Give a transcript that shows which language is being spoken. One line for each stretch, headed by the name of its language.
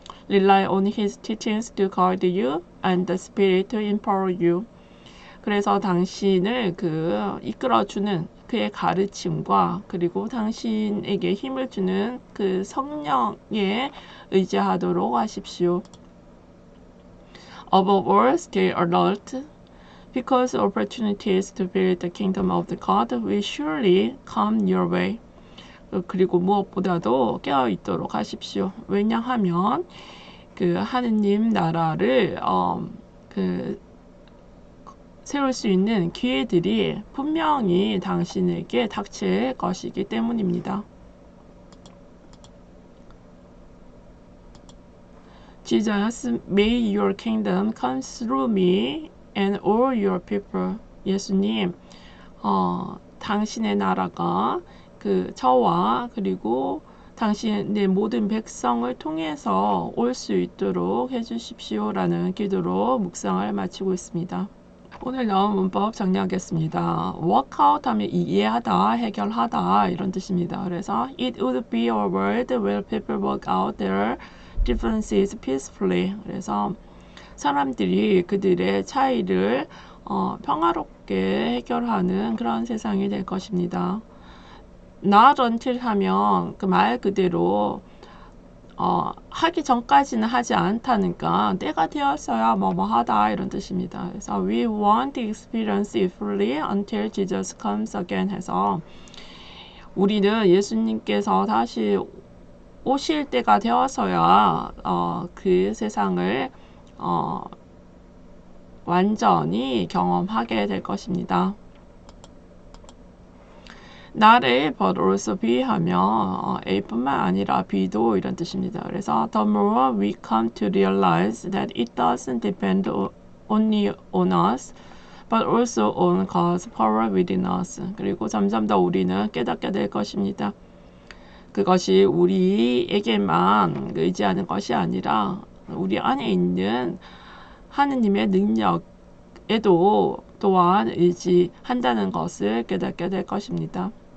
English: Rely on His teachings to guide you and the Spirit to empower you.
Korean: 그래서 당신을 이끌어주는 그의 가르침과 그리고 당신에게 힘을 주는 그 성령에 의지하도록 하십시오.
English: Above all, stay alert, because opportunities to build the kingdom of the God will surely come your way.
Korean: 그리고 무엇보다도 깨어 있도록 하십시오. 왜냐하면 하느님 나라를 세울 수 있는 기회들이 분명히 당신에게 닥칠 것이기 때문입니다.
English: Jesus, may your kingdom come through me and all your people.
Korean: 예수님, 당신의 나라가 저와 그리고 당신의 모든 백성을 통해서 올 수 있도록 해주십시오라는 기도로 묵상을 마치고 있습니다. 오늘 나온 문법 정리하겠습니다. work out 하면 이해하다, 해결하다 이런 뜻입니다.
English: 그래서 it would be a world where people work out their differences peacefully.
Korean: 그래서 사람들이 그들의 차이를 평화롭게 해결하는 그런 세상이 될 것입니다. not until 하면 말 그대로 하기 전까지는 하지 않다니까 때가 되었어야 뭐뭐 하다 이런 뜻입니다.
English: 그래서 we want to experience it fully until Jesus comes again
Korean: 해서 우리는 예수님께서 다시 오실 때가 되어서야 그 세상을 완전히 경험하게 될 것입니다. 나를 but also be 하면 A뿐만 아니라 B도 이런 뜻입니다.
English: 그래서 the more we come to realize that it doesn't depend only on us but also on God's power within us.
Korean: 그리고 점점 더 우리는 깨닫게 될 것입니다. 그것이 우리에게만 의지하는 것이 아니라 우리 안에 있는 하느님의 능력에도 또한 의지한다는 것을 깨닫게 될 것입니다.